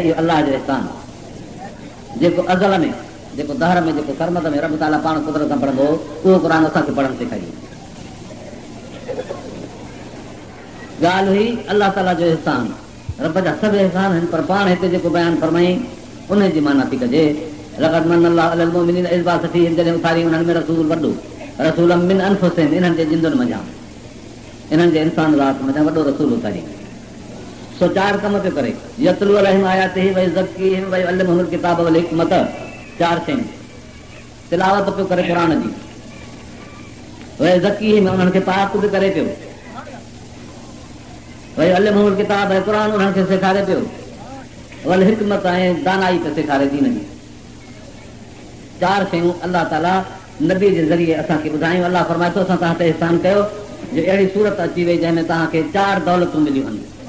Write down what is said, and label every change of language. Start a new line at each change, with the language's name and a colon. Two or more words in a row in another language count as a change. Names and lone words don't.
Sindhi: इहो अलाह जो एहसान जेको अज़ल में, जेको दहर में, जेको सरमद में रब ताला पाण कुदरत सां पढ़ंदो हो, उहो क़ुर असांखे पढ़णु सेखारी। ॻाल्हि हुई अलाह ताला जो एहसान, रब जा सभु एहसान आहिनि, पर पाण हिते जेको बयानु फरमाई उन जी माना थी कजे
Arabic: لقد من الله على المؤمنين إذ بعث فيهم
Sindhi: जॾहिं उथारी उन्हनि में रसूल वॾो
Arabic: رسولا من أنفسهم
Sindhi: इन्हनि जे जिंदुनि मंझां इन्हनि जे इंसान ज़ात मंझां वॾो रसूल उथारी सो 4 कम पियो करे
Arabic: يتلو عليهم آياته ويزكيهم ويعلمهم الكتاب والحكمة
Sindhi: 4 शयूं तिलावत पियो करे क़ुर जी
Arabic: ويزكيهم
Sindhi: उन्हनि खे पाक बि करे पियो
Arabic: ويعلمهم الكتاب
Sindhi: ऐं क़ुर उन्हनि खे सेखारे पियो
Arabic: والحكمة
Sindhi: ऐं दानाई पियो सेखारे दीन जी 4 शयूं अलाह ताला नबी जे ज़रिए असांखे ॿुधायूं अलाह फरमाए थो असां तव्हां ते इहसान कयो जो अहिड़ी सूरत अची वई जंहिंमें तव्हांखे 4 दौलतूं मिलियूं आहिनि